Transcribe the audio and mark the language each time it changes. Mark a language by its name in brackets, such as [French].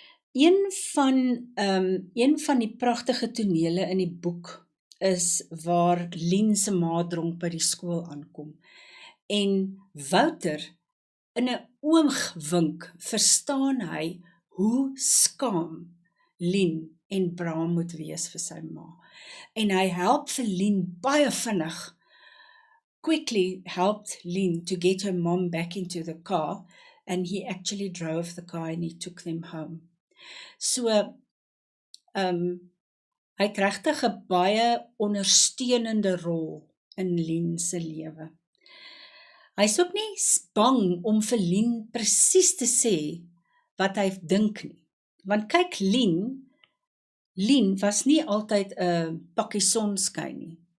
[Afrikaans] Een van die pragtige tonele in die boek is waar Lien se ma dronk by die skool aankom. En Wouter, in 'n oogwink, verstaan hy hoe skaam Lien en Bram moet wees vir sy ma. En hy help vir Lien baie vinnig, [English] quickly helped Lien to get her mom back into the car, and he actually drove the car and he took them home. [Afrikaans] So, hy het regtig 'n baie ondersteunende rol in Lien se lewe. Hy's ook nie bang om vir Lien presies te sê wat hy dink nie. Want kyk, Lien was nie altyd 'n pakkie sonskyn nie.